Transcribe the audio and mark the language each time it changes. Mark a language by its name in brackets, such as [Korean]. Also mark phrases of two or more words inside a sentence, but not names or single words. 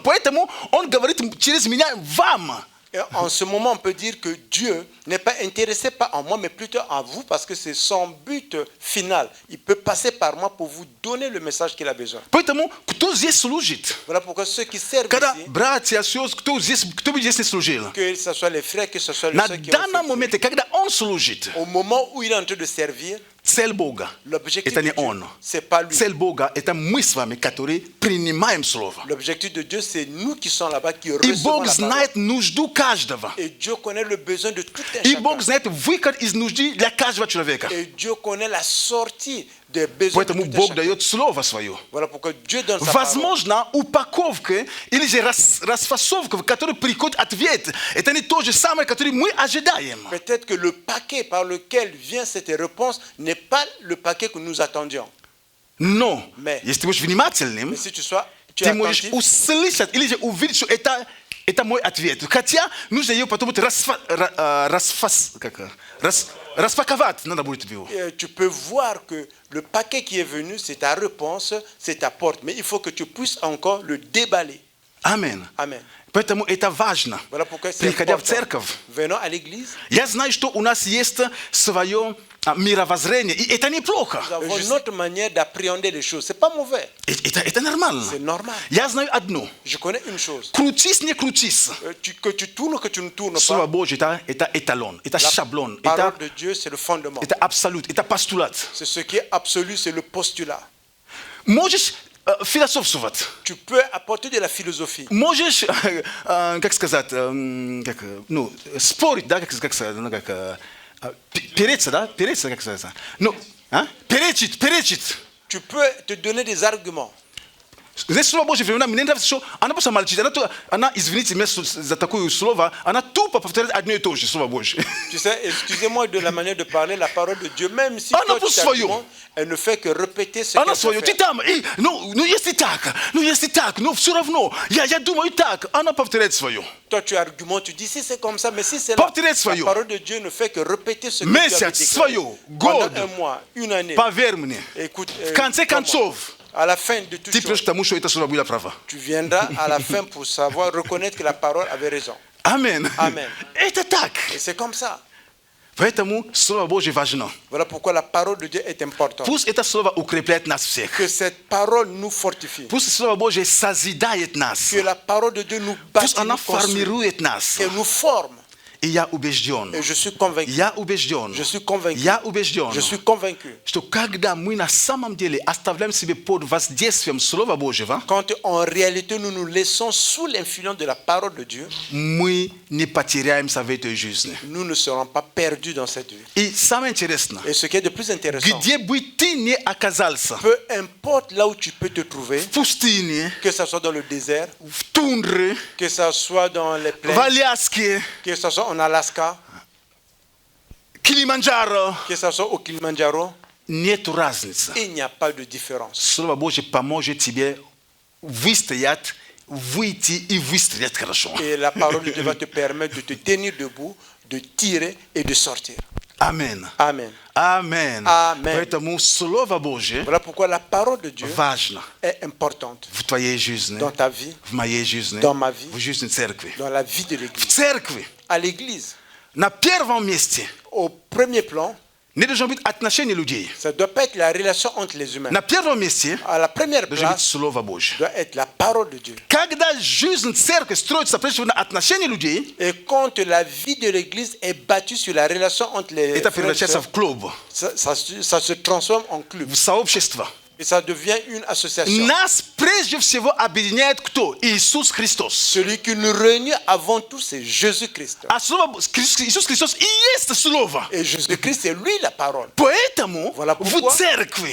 [Russian] Поэтому Он говорит через меня вам. [French] Et en ce moment, on peut dire que Dieu n'est pas intéressé pas en moi, mais plutôt en vous, parce que c'est son but final. Il peut passer par moi pour vous donner le message qu'il a besoin. [Russian] Поэтому, кто здесь служит? [French] Voilà pourquoi ceux qui servent [Russian] Когда [French] ici, [Russian] братья, сестры, кто бы здесь не служил? [French] que ce soit les frères, que ce soit les [Russian] На [French] sœurs qui ont [Russian] данном [French] servi, [Russian] моменте, когда Он служит, [French] au moment où il est en train de servir, [Russian] цель Бога – [French] l'objectif [Russian] это [French] de [Russian] не [French] Dieu, [Russian] Он. [French] c'est pas lui. [Russian] Цель Бога – это мы с вами, которые принимаем Слово. [French] L'objectif de Dieu, c'est nous qui sommes là-bas, qui [Russian] И [French] recevons [Russian] Бог [French] la parole. [Russian] знает нужду каждого. [French] Et Dieu connaît le besoin de tout un [Russian] И [French] chacun. [Russian] Бог знает выход из нужды для каждого человека. [French] Et Dieu connaît la sortie des besoins de [Russian] Поэтому [French] tout un [Russian] Бог [French] chacun. [Russian] дает Слово Свое. [French] Voilà pourquoi Dieu donne sa parole. [Russian] Возможно, упаковка или же расфасовка, в которой приходит ответ, это не то же самое, которое мы ожидаем. [French] Peut-être que le paquet par lequel vient cette réponse n'est pas le paquet que nous attendions. [Russian] Но, [French] Mais- [Russian] если ты будешь внимательным, [French] Mais si tu es [Russian] ты можешь [French] attentif, [Russian] услышать или же увидеть, что это мой ответ. Хотя нужно ее потом распаковать, надо будет его. [French] tu peux voir que le paquet qui est venu, c'est ta réponse, c'est ta porte. Mais il faut que tu puisses encore le déballer. [Russian] Аминь. [French] Amen. [Russian] Поэтому это важно. [French] Voilà pourquoi c'est [Russian] Приходя в [French] important. [Russian] церковь, [French] Venons à l'église. [Russian] я знаю, что у нас есть свое мировоззрение, и это неплохо. [French] Nous avons notre manière d'appréhender les choses. C'est pas mauvais, [Russian] Это нормально. [French] c'est normal. [Russian] Я знаю одно. [French] Je connais une chose. [Russian] Крутись, не крутись. [French] Que tu tournes, que tu ne tournes [Russian] Слово [French] pas. [Russian] Божье это эталон, это шаблон, [French] La parole de Dieu, c'est le fondement. [Russian] это абсолют, это постулат. [French] C'est ce qui est absolu, c'est le postulat. [Russian] Можешь философствовать, [French] Tu peux apporter de la philosophie. [Russian] можешь, как сказать, спорить, да, как сказать, переться, да, переться, как сказать, перечить. [French] Tu peux te donner des arguments. [Russian] Здесь Слово Божье времена, мне нравится, что она просто молчит. Она, извините меня за такое слово, она тупо повторяет одно и то же Слово Божье. [French] Tu sais, excusez-moi de la manière de parler, la parole de Dieu, même si [Russian] Она [French] toi tu [Russian] просто свое. [French] t'argumentes, elle ne fait que répéter ce [Russian] Она [French] qu'elle [Russian] свое, ты [French] fait. [Russian] там, если так, но все равно, я думаю так, она повторяет свое. [French] Toi tu argumentes, tu dis si c'est comme ça, mais si c'est là, [Russian] Повторяет [French] la [Russian] свое. [French] parole de Dieu ne fait que répéter ce que tu avais [Russian] Месяц, [French] déclaré. [Russian] свое, [French] Pendant [Russian] год, [French] un mois, une année. [Russian] поверь мне, [French] Écoute, [Russian] в конце [French] comment? [Russian] концов, [French] À la fin de tout [Russian] ты придешь к тому, что это слово было право. [French] tu viendras à la fin pour savoir, reconnaître que la parole avait raison. [Russian] Аминь. [French] Amen. [Russian] Это так. [French] Et c'est comme ça. [Russian] Поэтому Слово Божье важно. [French] Voilà pourquoi la parole de Dieu est importante. [Russian] Пусть это Слово укрепляет нас всех. [French] Que cette parole nous fortifie. [Russian] Пусть Слово Божье созидает нас. [French] Que la parole de Dieu nous [Russian] Пусть [French] bâtit, [Russian] она [French] nous construit [Russian] формирует нас. [French] et nous forme. [Russian] И я убежден. [French] Et je suis convaincu. [Russian] Я убежден. [French] Je suis convaincu. [Russian] Я убежден. [French] Je suis convaincu. [Russian] Что когда мы на самом деле оставляем себе под воздействием Слова Божьего, [French] Quand en réalité nous nous laissons sous l'influence de la parole de Dieu, [Russian] мы не потеряемся в этой жизни. [French] nous ne serons pas perdus dans cette vie. [Russian] И самое интересное, [French] Et ce qui est de plus intéressant, [Russian] где бы ты ни оказался, [French] peu importe là où tu peux te trouver, [Russian] в пустыне, [French] que ce soit dans le désert, [Russian] в тундре, [French] que ce soit dans les [Russian] в [French] plaines, [Russian] Аляске, [French] que ce soit en Alaska, [Russian] Килиманджаро, [French] que ce soit au Kilimanjaro, [Russian] нет разницы. [French] il n'y a pas de différence. [Russian] Слово Божье поможет тебе выстоять, выйти и выстрелить хорошо. [French] Et la parole de Dieu va te permettre de te tenir debout, de tirer et de sortir. [Russian] Аминь. [French] Amen. [Russian] Аминь. [French] Amen. [Russian] Поэтому Слово Божье [French] Voilà pourquoi la parole de Dieu [Russian] важно [French] est importante [Russian] в твоей жизни, [French] dans ta vie, [Russian] в моей жизни, [French] dans ma vie, [Russian] в жизни церкви. [French] dans la vie de [Russian] В [French] l'Église. [Russian] церкви [French] À l'Église, [Russian] на первом месте [French] au premier plan, [Russian] не должно быть отношения людей. [French] ça ne doit pas être la relation entre les humains. [Russian] На первом месте [French] À la première [Russian] должно быть [French] place, [Russian] Слово Божье. [French] doit être la parole de Dieu. [Russian] Когда жизнь церкви строится прежде всего на отношении людей, [French] Et quand la vie de l'Église est bâtie sur la relation entre les [Russian] это [French] frères et [Russian] превращается [French] sœurs, [Russian] в клуб, [French] ça se transforme en club, [Russian] в сообщество. [French] Et ça devient une association. [Russian] Nas прежде всего объединяет кто? Иисус Христос. [French] Celui qui nous réunit avant tout, c'est Jésus-Christ. [Russian] А слово Иисус Христос и есть слово. [French] Et Jésus-Christ, c'est lui la parole. [Russian] Поэтому [French] Voilà [Russian] в [French] pourquoi [Russian] церкви,